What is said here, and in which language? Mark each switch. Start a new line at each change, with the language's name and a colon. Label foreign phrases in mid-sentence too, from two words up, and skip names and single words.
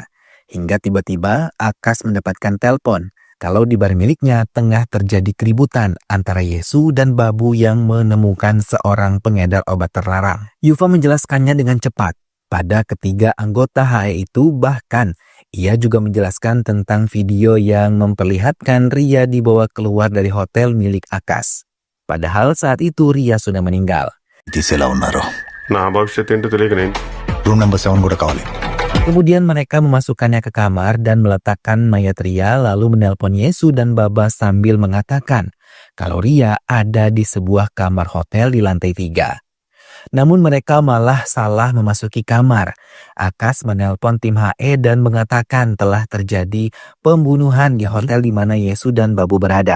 Indonesian: Hingga tiba-tiba Akas mendapatkan telepon kalau di bar miliknya tengah terjadi keributan antara Yesu dan Babu yang menemukan seorang pengedar obat terlarang. Yufa menjelaskannya dengan cepat. Pada ketiga anggota HE itu bahkan ia juga menjelaskan tentang video yang memperlihatkan Ria dibawa keluar dari hotel milik Akas. Padahal saat itu Ria sudah meninggal.
Telugu: తీసేలా ఉన్నారు నా భవిష్యత్ ఏంటో తెలియక నేను
English: room number
Telugu: 7 కూడా కావాలి
Indonesian: Kemudian mereka memasukkannya ke kamar dan meletakkan mayat Ria lalu menelpon Yesu dan Baba sambil mengatakan kalau Ria ada di sebuah kamar hotel di lantai 3. Namun mereka malah salah memasuki kamar. Akas menelpon tim HE dan mengatakan telah terjadi pembunuhan di hotel di mana Yesus dan Babu berada.